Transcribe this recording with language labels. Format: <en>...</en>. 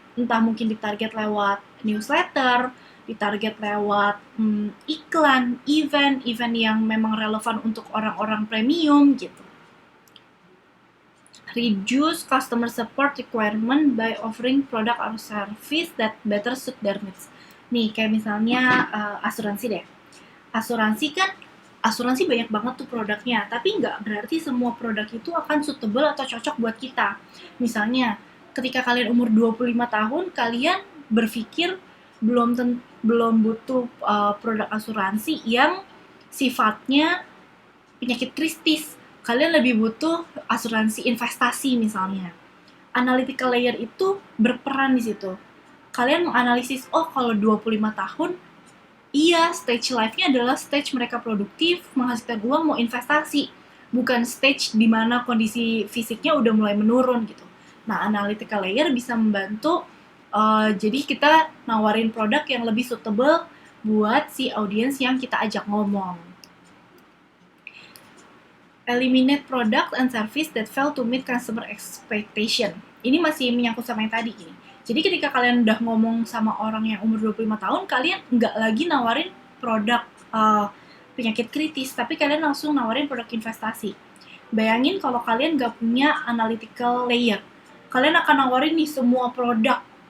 <id>Entah mungkin ditarget lewat newsletter, ditarget lewat iklan, event yang memang relevan untuk orang-orang premium gitu.</id> <en>Reduce customer support requirement by offering product or service that better suit their needs.</en> <id>Nih, kayak misalnya asuransi deh. Asuransi banyak banget tuh produknya, tapi nggak berarti semua produk itu akan suitable atau cocok buat kita. Misalnya, ketika kalian umur 25 tahun, kalian berpikir belum butuh produk asuransi yang sifatnya penyakit kritis. Kalian lebih butuh asuransi investasi misalnya. Analytical layer itu berperan di situ. Kalian menganalisis, oh kalau 25 tahun, iya, stage life-nya adalah stage mereka produktif, menghasilkan uang, mau investasi. Bukan stage di mana kondisi fisiknya udah mulai menurun gitu. Nah, analytical layer bisa membantu, jadi kita nawarin produk yang lebih suitable buat si audiens yang kita ajak ngomong.</id> <en>Eliminate product and service that fail to meet customer expectation.</en> <id>Ini masih menyangkut sama yang tadi ini. Jadi ketika kalian udah ngomong sama orang yang umur 25 tahun, kalian nggak lagi nawarin produk penyakit kritis, tapi kalian langsung nawarin produk investasi. Bayangin kalau kalian nggak punya analytical layer. Kalian akan nawarin nih semua produk.</id>